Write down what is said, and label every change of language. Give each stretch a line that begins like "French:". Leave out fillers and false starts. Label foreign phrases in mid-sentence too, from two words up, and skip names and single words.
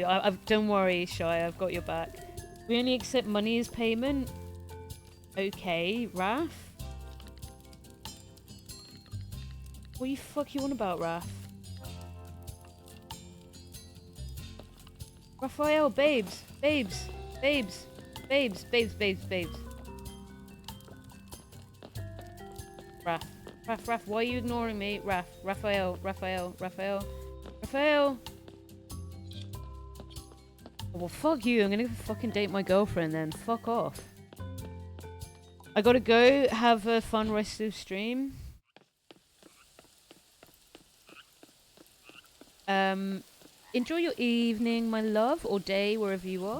English: Don't worry, Shy. I've got your back. We only accept money as payment. Okay, Raph. What the fuck you on about, Raph? Raphael, babes. Babes. Babes. Babes. Babes. Babes. Babes. Raph, why are you ignoring me? Raphael. Oh, well, fuck you. I'm gonna fucking date my girlfriend then. Fuck off. I gotta go have a fun rest of stream. Enjoy your evening, my love, or day, wherever you are.